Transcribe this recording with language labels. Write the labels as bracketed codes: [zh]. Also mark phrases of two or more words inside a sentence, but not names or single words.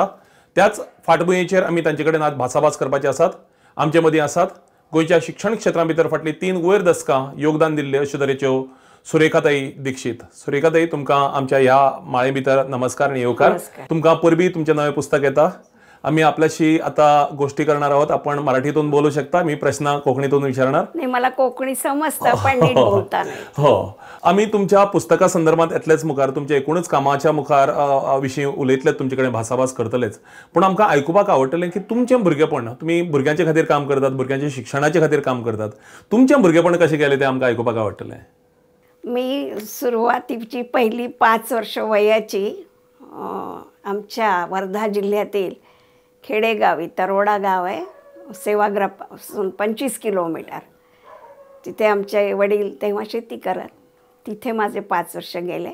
[kok] त्याच फाटभुंयेचेर आमी तांचे कडेन आज भासाभास करपाचे आसात। आमचे मदीं आसात गोंयच्या शिक्षण क्षेत्रा भितर फाटलीं 3 वयर दशकां योगदान दिल्ले अशे तरेच्यो सुरेखाताई दीक्षित। सुरेखाताई, तुमकां आमच्या ह्या माळे भितर नमस्कार आनी येवकार। तुमकां परबीं तुमचें नवें पुस्तक येता। [mr] आम्ही आपल्याशी आता गोष्टी करणार आहोत। आपण मराठीतून बोलू शकता, मी प्रश्न कोंकणीतून विचारणार। नाही, मला कोकणी समजतं पण नीट बोलता नाही। हो, [kok] आम्ही तुमच्या पुस्तका संदर्भात येतलेच मुखार तुमच्या एकूणच कामाच्या मुखार विशीं उलयतलेच, तुमचे कडेन भासाभास करतलेच। पण आमकां आयकुपाक आवडटलें की तुमचें भुरगेपण, तुमी भुरग्यांचे खातीर काम करतात, भुरग्यांच्या शिक्षणाचे खातीर काम करतात, तुमचें भुरगेपण कशें गेलें तें आमकां आयकुपाक आवडटलें। [mr] मी सुरुवातीची पहिली 5 वर्ष वयाची आमच्या वर्धा जिल्ह्यातील खेडेगावी तरोडा गाव आहे, सेवाग्रापासून 25 किलोमीटर, तिथे आमचे वडील तेव्हा शेती करत, तिथे माझे 5 वर्ष गेले।